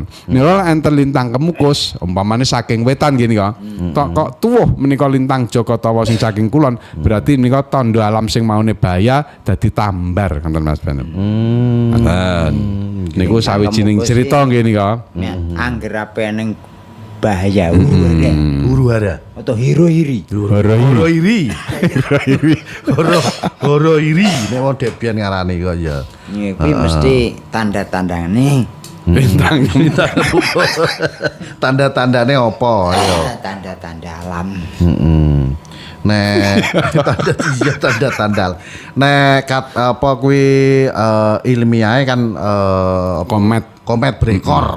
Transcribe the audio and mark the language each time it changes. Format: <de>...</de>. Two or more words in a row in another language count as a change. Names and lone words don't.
<jv>Mila enten lintang kemukus umpamane saking wetan gini kok. Kok tuwuh menika lintang Joko Tawa sing saking kulon berarti menika tandha alam sing maune bahaya dadi tambar ngoten Mas Banem. Ngoten. Niku sawijining cerita nggih nika. Nek angger ape ning bahaya huru-hara atau hiro-hiri. Horo-iri. Horo-iri nek wong Debian ngarani kok ya. Kuwi mesti tanda-tandane. Lintang Tanda-tandane apa ya? Tanda-tanda alam. Nek tanda-tanda. Nek apa kuwi ilmiahe kan komet berekor.</jv>